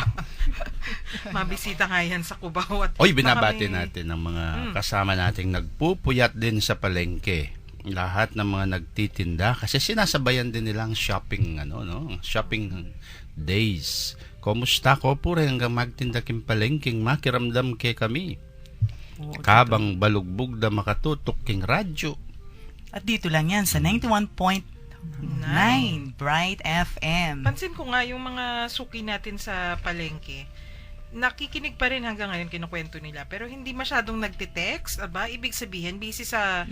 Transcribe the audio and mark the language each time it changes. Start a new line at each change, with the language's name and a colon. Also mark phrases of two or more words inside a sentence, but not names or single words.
Filipino: Mabisita nga yan sa Cubao. At Oy, binabati natin ng mga kasama nating nagpupuyat din sa palengke. Lahat ng mga nagtitinda kasi sinasabayan din nilang shopping,
English: shopping days.
Pampanga: Kumusta ko po rin hanggang magtinda king palengking makiramdam ke kami. Kabang balugbog da makatutok king radyo.
Filipino: At dito lang yan sa 91.9 Bright FM. Pansin ko nga yung mga suki natin sa palengke, nakikinig pa rin hanggang ngayon kinukwento nila, pero hindi masyadong nagte-text. Aba, ibig sabihin busy sa